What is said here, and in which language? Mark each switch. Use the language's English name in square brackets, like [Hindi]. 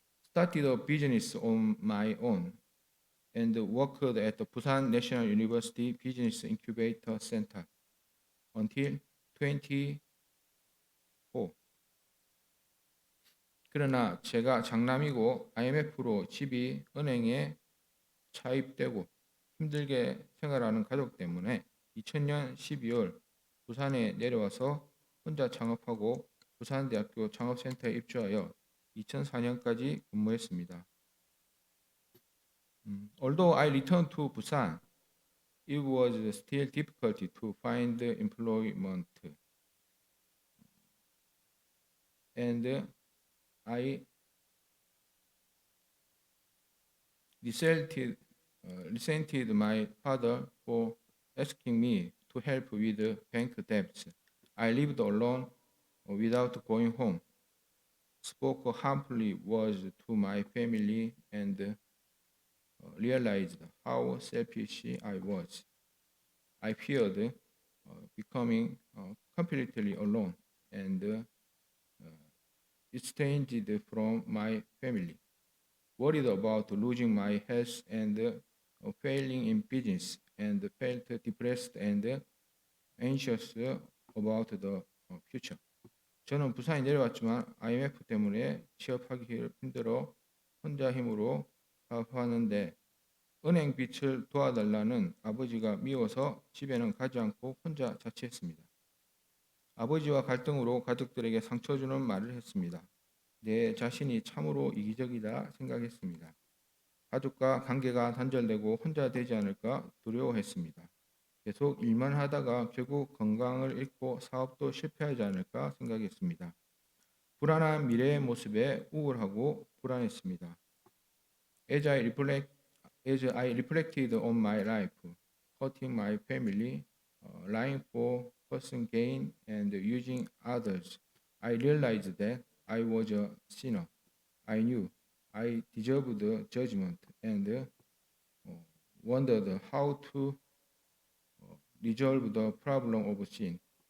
[English] Started a business on my own and worked at the Busan National University Business Incubator Center until 2004. [Korean] 그러나 제가 장남이고 IMF로 집이 은행에 차입되고 힘들게 생활하는 가족 때문에 2000년 12월 부산에 내려와서 혼자 창업하고 부산대학교 창업센터에 입주하여 2004년까지 근무했습니다. [English] Although I returned to Busan, it was still difficult to find employment, and I resented my father for asking me to help with bank debts. I lived alone without going home, spoke harmfully words to my family, and realized how selfish I was. I feared becoming completely alone and estranged from my family, worried about losing my health and failing in business, and felt depressed and anxious about the future. [Korean] 저는 부산에 내려왔지만 IMF 때문에 취업하기 힘들어 혼자 힘으로 사업하는데 은행 빚을 도와달라는 아버지가 미워서 집에는 가지 않고 혼자 자취했습니다. 아버지와 갈등으로 가족들에게 상처 주는 말을 했습니다. 내 자신이 참으로 이기적이다 생각했습니다. 가족과 관계가 단절되고 혼자 되지 않을까 두려워했습니다. 계속 일만 하다가 결국 건강을 잃고 사업도 실패하지 않을까 생각했습니다. 불안한 미래의 모습에 우울하고 불안했습니다. [English] As I reflected on my life, hurting my family, lying for personal gain, and using others, I realized that I was a sinner. I knew I deserved judgment and wondered how to resolve the problem of sin.